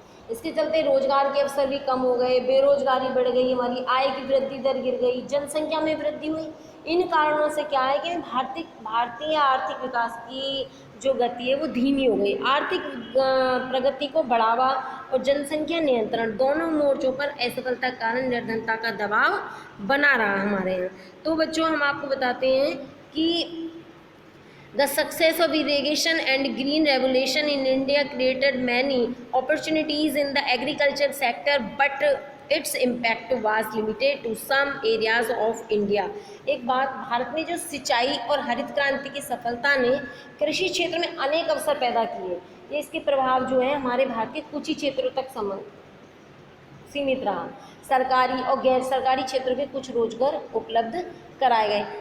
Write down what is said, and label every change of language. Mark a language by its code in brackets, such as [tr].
[hi] इसके चलते रोजगार के अवसर भी कम हो गए, बेरोजगारी बढ़ गई, हमारी आय की वृद्धि दर गिर गई, जनसंख्या में वृद्धि हुई। इन कारणों से क्या है कि भारतीय आर्थिक विकास की जो गति है वो धीमी हो गई। आर्थिक प्रगति को बढ़ावा और जनसंख्या नियंत्रण दोनों मोर्चों पर असफलता के कारण निर्धनता का दबाव बना रहा हमारे यहाँ। तो बच्चों हम आपको बताते हैं कि [en] The success of irrigation and green revolution in India created many opportunities in the agriculture sector, but its impact was limited to some areas of India. [hi] एक बात, भारत में जो सिंचाई और हरित क्रांति की सफलता ने कृषि क्षेत्र में अनेक अवसर पैदा किए, ये इसके प्रभाव जो है हमारे भारत के कुछ ही क्षेत्रों तक सीमित रहा। सरकारी और गैर सरकारी क्षेत्रों के कुछ रोजगार उपलब्ध कराए गए।